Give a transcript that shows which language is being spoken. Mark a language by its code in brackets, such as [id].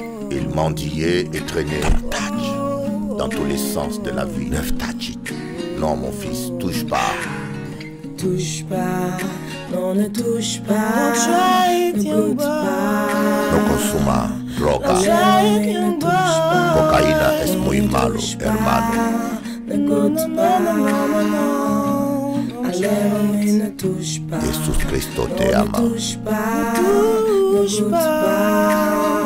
[fr] Il mendiait et traînait dans tous les sens de la vie. Non, mon fils, touche pas. Touche pas, non ne touche pas, ne goûte pas. [es] No consuma droga. [fr] Ne touche pas, [es] Cocaína es muy malo, hermano. [fr] ne goûte pas, à l'héroïne ne touche pas. [es] Jesús Cristo te ama. [fr] Ne touche pas, ne goûte pas.